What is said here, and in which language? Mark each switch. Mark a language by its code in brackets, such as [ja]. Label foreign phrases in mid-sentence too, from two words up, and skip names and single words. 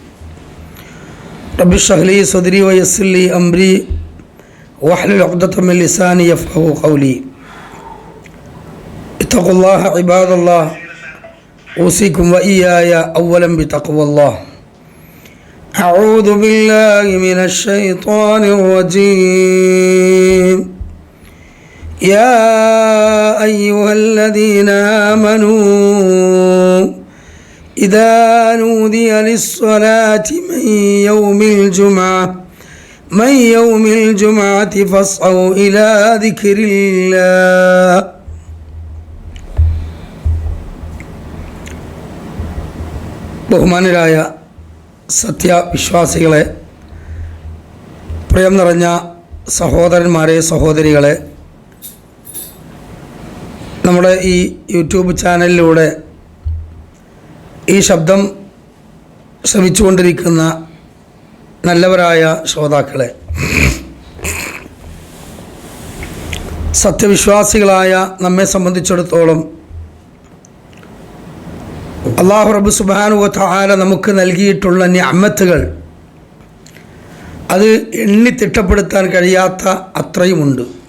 [ar] رب اشرح لي صدري ويسر لي أمري واحلل عقدة من لساني يفقهوا قولي اتقوا الله عباد الله أوصيكم وإياي أولا بتقوى الله أعوذ بالله من الشيطان الرجيم يا أيها الذين آمنوا إذا نودي للصلاة من يوم الجمعة فاسعوا إلى ذكر الله [ml] ബഹുമാനരായ സത്യവിശ്വാസികളെ, പ്രിയം നിറഞ്ഞ സഹോദരന്മാരെ, സഹോദരികളെ, നമ്മുടെ ഈ യൂട്യൂബ് ചാനലിലൂടെ ഈ ശബ്ദം ശ്രവിച്ചുകൊണ്ടിരിക്കുന്ന നല്ലവരായ ശ്രോതാക്കളെ, സത്യവിശ്വാസികളായ നമ്മെ സംബന്ധിച്ചിടത്തോളം അല്ലാഹു റബ്ബ് [ar] سبحانه وتعالى [ml] നമുക്ക് നൽകിയിട്ടുള്ള നിഅമത്തുകൾ അത് എണ്ണി തിട്ടപ്പെടുത്താൻ കഴിയാത്ത അത്രയുമുണ്ട്.